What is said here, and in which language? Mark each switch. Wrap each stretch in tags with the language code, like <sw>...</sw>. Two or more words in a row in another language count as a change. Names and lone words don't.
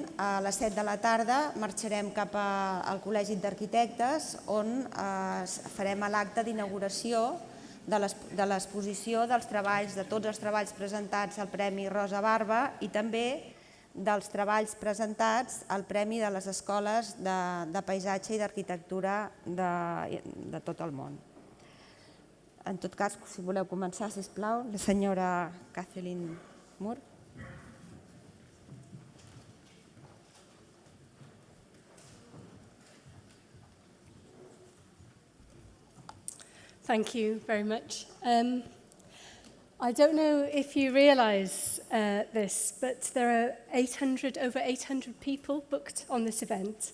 <ca>a les 7 de la tarda marxarem cap al Col·legi d'Arquitectes on farem l'acte d'inauguració de l'exposició dels treballs, de tots els treballs presentats al Premi Rosa Barba i també dels treballs presentats al Premi de les Escoles de Paisatge i d'Arquitectura de tot el món. En tot cas, si voleu començar, sisplau, la senyora Kathleen Moore.</ca> <en>Thank you very much. I don't know if you realise this, but there are over 800 people booked on this event.</en>